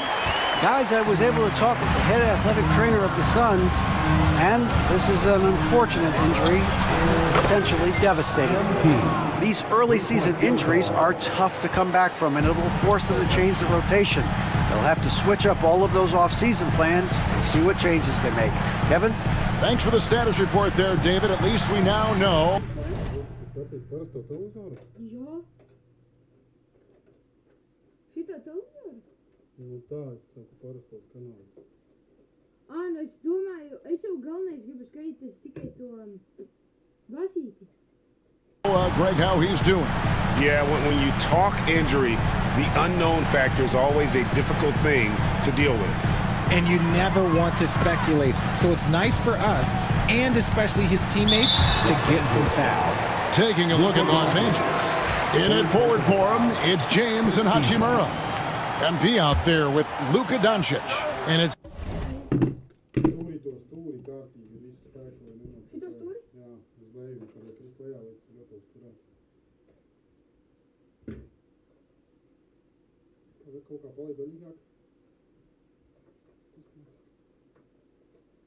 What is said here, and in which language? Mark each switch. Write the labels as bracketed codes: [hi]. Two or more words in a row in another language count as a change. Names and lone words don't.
[en] Guys, I was able to talk with the head athletic trainer of the Suns, and this is an unfortunate injury, potentially devastating. These early season injuries are tough to come back from, and it will force them to change the rotation. They'll have to switch up all of those off-season plans and see what changes they make. Kevin? Thanks for the status report there, David. At least we now know. [lv] Jā. Šitā televizoru? Nu tā, es saku parastos kanālus. Nu es domāju, es jau galvenais gribu skatīties tikai to basīti. [en] Greg, how he's doing. Yeah, when you talk injury, the unknown factor is always a difficult thing to deal with. And you never want to speculate. So it's nice for us, and especially his teammates, to get some fouls. Taking a look at Los Angeles. In it forward for him, it's James and Hachimura. MP out there with Luka Doncic. And it's... [lv] Stūri to stūri kārtīgi, visu spēku, lai nenāk. Šito stūri? Jā, uz leju, kad ir krist lejā, lai tu gatavs turēt. Tad kaut kā palaid vaļīgāk.